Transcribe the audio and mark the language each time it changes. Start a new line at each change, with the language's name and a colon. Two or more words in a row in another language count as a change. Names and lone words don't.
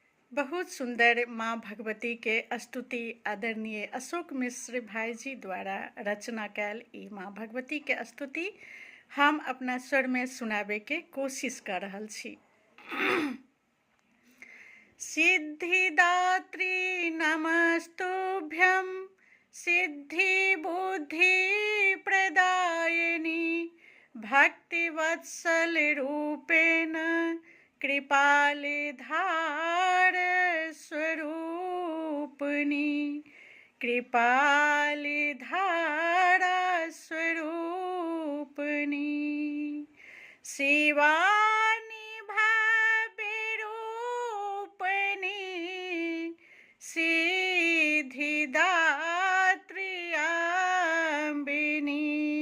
Maithili: बहुत सुंदर माँ भगवती के स्तुति आदरणीय अशोक मिश्र भाई जी द्वारा रचना कैल ई माँ भगवती के स्तुति हम अपना स्वर में सुनाबे के कोशिश कर रहल छी।
Sanskrit: सिद्धिदात्री नमस्तुभ्यं सिद्धि बुद्धि प्रदायिनी भक्तिवत्सल रूपेण कृपालिधार स्वरूपिणी कृपालिधारा स्वरूपिणी शिवानी भाविरूपिणी सिद्धिदात्री अम्बिनी